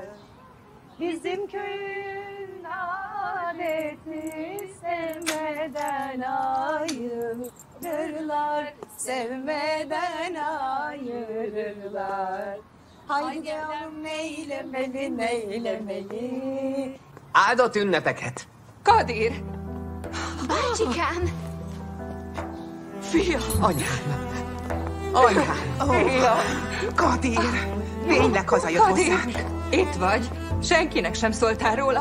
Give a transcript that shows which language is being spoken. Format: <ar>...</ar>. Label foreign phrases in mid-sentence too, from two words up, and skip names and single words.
<tr>Bizim köyün adeti sevmeden ayırırlar. Sevmeden ayırırlar. Haydi yavrum neylemeli, neylemeli.</tr> <hu>Áldott ünnepeket. Kadir! Bácsikám! Fia! Anyám! Anyám! Fia! Kadir! Tényleg hazajött hozzánk. Itt vagy. Senkinek sem szóltál róla.</hu>